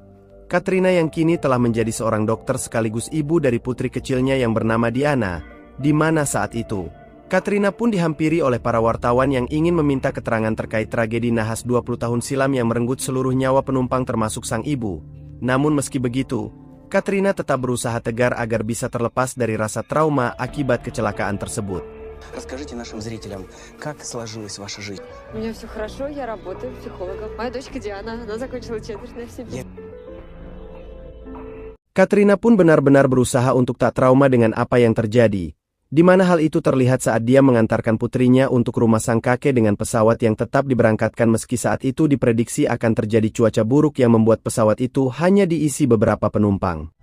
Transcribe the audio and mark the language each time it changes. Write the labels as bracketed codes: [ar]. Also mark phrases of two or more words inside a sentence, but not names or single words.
[id] Katrina yang kini telah menjadi seorang dokter sekaligus ibu dari putri kecilnya yang bernama Diana, di mana saat itu, Katrina pun dihampiri oleh para wartawan yang ingin meminta keterangan terkait tragedi nahas 20 tahun silam yang merenggut seluruh nyawa penumpang termasuk sang ibu. Namun meski begitu, Katrina tetap berusaha tegar agar bisa terlepas dari rasa trauma akibat kecelakaan tersebut. [ru] Расскажите нашим зрителям, как сложилась ваша жизнь? У меня все хорошо, я работаю психологом. Моя дочка Диана, она закончила четверть в себе. [id] Katrina pun benar-benar berusaha untuk tak trauma dengan apa yang terjadi, di mana hal itu terlihat saat dia mengantarkan putrinya untuk rumah sang kakek dengan pesawat yang tetap diberangkatkan meski saat itu diprediksi akan terjadi cuaca buruk yang membuat pesawat itu hanya diisi beberapa penumpang.